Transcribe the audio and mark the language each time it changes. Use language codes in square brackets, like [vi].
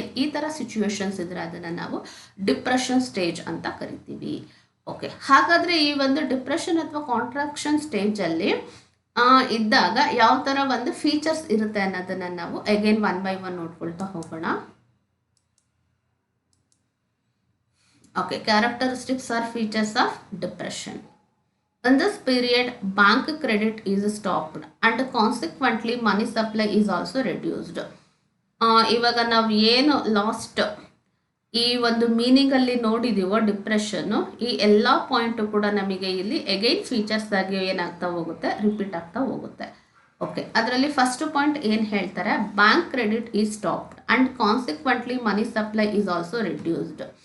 [kn] ಈ ಥರ ಸಿಚುವೇಶನ್ಸ್ ಇದ್ರೆ ಅದನ್ನು ನಾವು ಡಿಪ್ರೆಷನ್ ಸ್ಟೇಜ್ ಅಂತ ಕರಿತೀವಿ. ಓಕೆ, ಹಾಗಾದರೆ ಈ ಒಂದು ಡಿಪ್ರೆಷನ್ ಅಥವಾ ಕಾಂಟ್ರಾಕ್ಷನ್ ಸ್ಟೇಜಲ್ಲಿ ಇದ್ದಾಗ ಯಾವ ಥರ ಒಂದು ಫೀಚರ್ಸ್ ಇರುತ್ತೆ ಅನ್ನೋದನ್ನು ನಾವು ಅಗೇನ್ ಒನ್ ಬೈ ಒನ್ ನೋಡ್ಕೊಳ್ತಾ ಹೋಗೋಣ. [en] Okay, characteristics or features of depression. In this period, bank credit is stopped and consequently money supply is also reduced. [kn] ಇವಾಗ ನಾವು ಏನು ಲಾಸ್ಟ್ ಈ ಒಂದು ಮೀನಿಂಗಲ್ಲಿ ನೋಡಿದೀವೋ ಡಿಪ್ರೆಷನ್ನು, ಈ ಎಲ್ಲ ಪಾಯಿಂಟು ಕೂಡ ನಮಗೆ ಇಲ್ಲಿ ಅಗೈನ್ ಫೀಚರ್ಸ್ ಆಗಿ ಏನಾಗ್ತಾ ಹೋಗುತ್ತೆ, ರಿಪೀಟ್ ಆಗ್ತಾ ಹೋಗುತ್ತೆ. [en] okay, [kn] ಅದರಲ್ಲಿ ಫಸ್ಟ್ ಪಾಯಿಂಟ್ ಏನು ಹೇಳ್ತಾರೆ, [en] Bank credit is stopped and consequently money supply is also reduced.